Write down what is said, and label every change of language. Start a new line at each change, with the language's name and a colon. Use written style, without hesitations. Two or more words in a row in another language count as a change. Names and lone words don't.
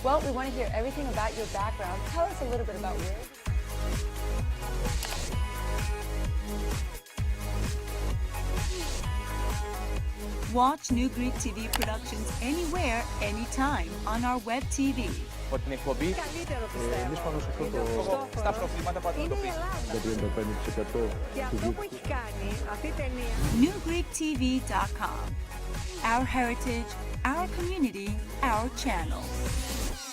English: Well, we want to hear everything about your background. Tell us a little bit about where. Watch New Greek TV productions anywhere, anytime on our web TV.
Greek: Από την εκπομπή Εμείς πάνω σε αυτό το στα προβλήματα που αντιμετωπίζει. το 35% Και αυτό που έχει κάνει αυτή η ταινία newgreektv.com.
English: Our heritage, our community, our channel.